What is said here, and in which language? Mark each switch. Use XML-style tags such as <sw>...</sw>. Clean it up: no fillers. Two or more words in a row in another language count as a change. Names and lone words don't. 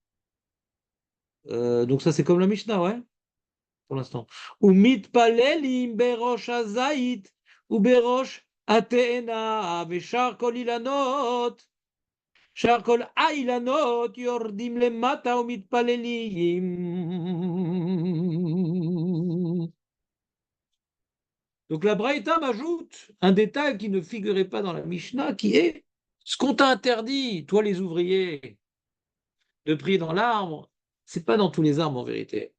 <fr>Donc ça, c'est comme la Mishnah, ouais, pour l'instant.</fr> <he>ומתפללים בראש הזית ובראש התאנה ושאר כל האילנות. שאר כל האילנות יורדים למטה ומתפללים.</he> <fr>Donc la Braïta m'ajoute un détail qui ne figurait pas dans la Mishnah, qui est ce qu'on t'a interdit, toi les ouvriers, de prier dans l'arbre, c'est pas dans tous les arbres en vérité.</fr>